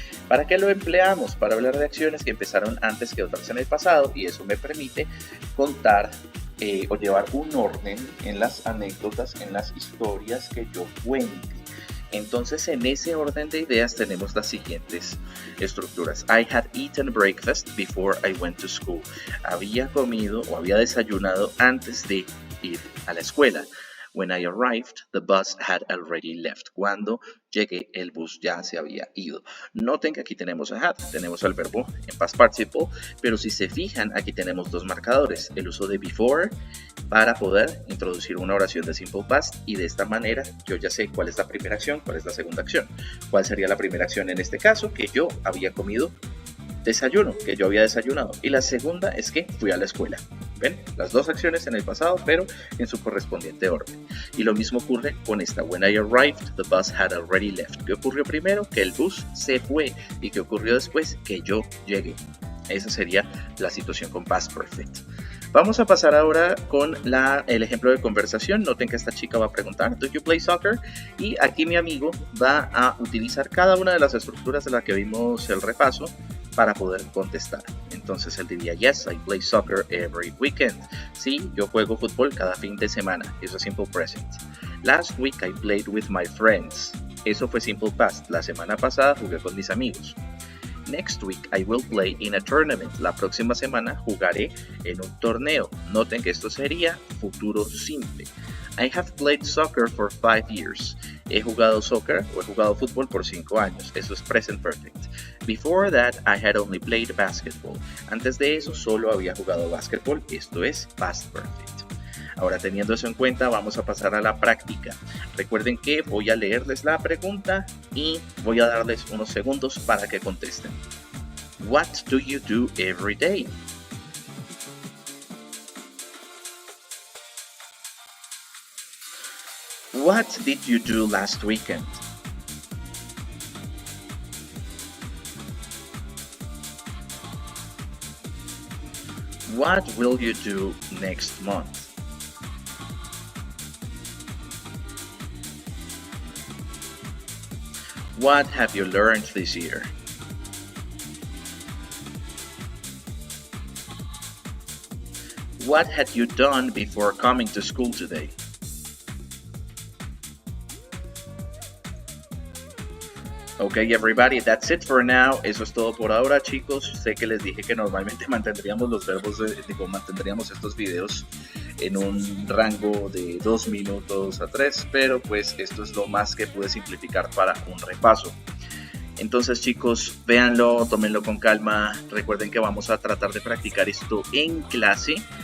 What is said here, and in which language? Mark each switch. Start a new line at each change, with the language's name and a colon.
Spanish: ¿Para qué lo empleamos? Para hablar de acciones que empezaron antes que otras en el pasado, y eso me permite contar o llevar un orden en las anécdotas, en las historias que yo cuente. Entonces, en ese orden de ideas tenemos las siguientes estructuras.
English: I had eaten breakfast before I went to school.
Spanish: Había comido o había desayunado antes de ir a la escuela.
English: When I arrived, the bus had already left.
Spanish: Cuando llegué, el bus ya se había ido. Noten que aquí tenemos a had, tenemos al verbo en past participle, pero si se fijan, aquí tenemos dos marcadores. El uso de before para poder introducir una oración de simple past, y de esta manera yo ya sé cuál es la primera acción, cuál es la segunda acción. ¿Cuál sería la primera acción en este caso? Que yo había comido desayuno, que yo había desayunado, y la segunda es que fui a la escuela. ¿Ven? Las dos acciones en el pasado, pero en su correspondiente orden. Y lo mismo ocurre con esta.
English: When I arrived, the bus had already left.
Spanish: ¿Qué ocurrió primero? Que el bus se fue. ¿Y qué ocurrió después? Que yo llegué. Esa sería la situación con Past Perfect. Vamos a pasar ahora con el ejemplo de conversación. Noten que esta chica va a preguntar,
English: ¿Do you play soccer?
Spanish: Y aquí mi amigo va a utilizar cada una de las estructuras de las que vimos el repaso para poder contestar. Entonces él diría,
English: yes, I play soccer every weekend.
Spanish: Sí, yo juego fútbol cada fin de semana. Eso es simple present.
English: Last week I played with my friends.
Spanish: Eso fue simple past. La semana pasada jugué con mis amigos.
English: Next week I will play in a tournament.
Spanish: La próxima semana jugaré en un torneo. Noten que esto sería futuro simple.
English: I have played soccer for 5 years.
Spanish: He jugado soccer o he jugado fútbol por 5 años. Eso es present perfect.
English: Before that, I had only played basketball.
Spanish: Antes de eso, solo había jugado basketball. Esto es past perfect. Ahora, teniendo eso en cuenta, vamos a pasar a la práctica. Recuerden que voy a leerles la pregunta y voy a darles unos segundos para que contesten.
English: What do you do every day? What did you do last weekend? What will you do next month? What have you learned this year? What had you done before coming to school today? Okay, everybody, that's it for now.
Spanish: Eso es todo por ahora, chicos. Sé que les dije que normalmente mantendríamos los verbos, mantendríamos estos videos en un rango de 2 minutos a 3, pero pues esto es lo más que pude simplificar para un repaso. Entonces, chicos, véanlo, tómenlo con calma. Recuerden que vamos a tratar de practicar esto en clase.